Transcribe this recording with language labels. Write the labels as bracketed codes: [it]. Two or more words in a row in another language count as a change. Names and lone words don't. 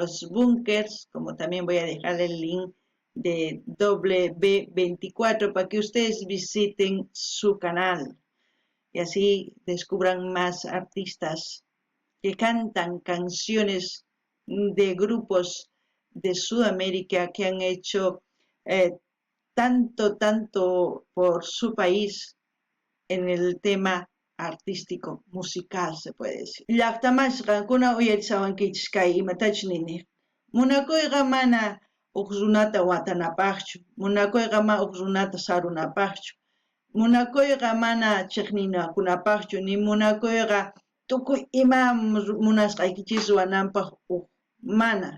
[es] los bunkers, como también voy a dejar el link de W24 para que ustedes visiten su canal y así descubran más artistas que cantan canciones de grupos de Sudamérica que han hecho tanto por su país en el tema artístico, musical, se puede decir. [qu] Llaqtamashqankuna uyarisawankichis imatach nini. Munakuyqa mana uq runata watanapaqchu, munakuyqa mana uq runata sarunapaqchu, munakuyqa mana chiqninakunapaqchu, ni munakuyqa tukuy ima munasqaykichis ruwananpaq mana.